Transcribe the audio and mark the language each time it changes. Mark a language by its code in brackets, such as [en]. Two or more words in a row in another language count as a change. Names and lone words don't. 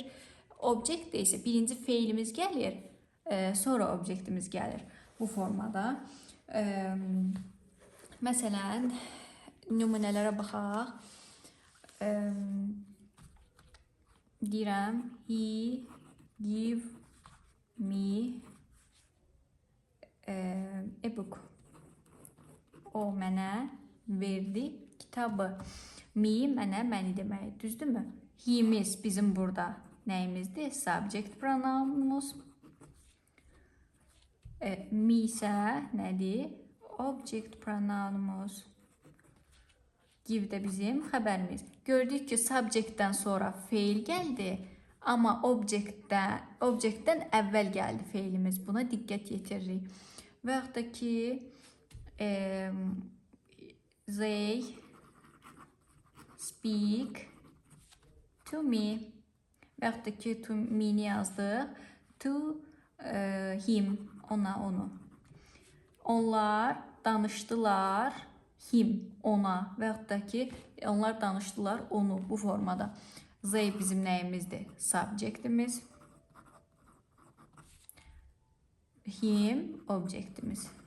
[az] Object də isə birinci feilimiz gəlir, sonra objektimiz gəlir. Bu formada. Məsələn, nümunələrə baxaq. Deyirəm, [en] he give me a book. [az] O mənə verdi kitabı. Me mənə, məni demək, düzdürmü? He'miz bizim burada nəyimizdir? [en] Subject pronounumuz. [az] Me isə nədir? [en] Object pronounumuz. [az] Give də bizim xəbərimiz. Gördük ki, subjectdən sonra feil gəldi, amma objectdən əvvəl gəldi feilimiz. Buna diqqət yetiririk. Və yaxud da ki, [en] they speak to me. [az] Və yaxud da ki, [en] to me-ni yazdıq. To him, [az] ona, onu. Onlar danışdılar him, ona. Və yaxud da ki, onlar danışdılar onu, bu formada. They bizim nəyimizdir? Subjectimiz. Him, objektimiz.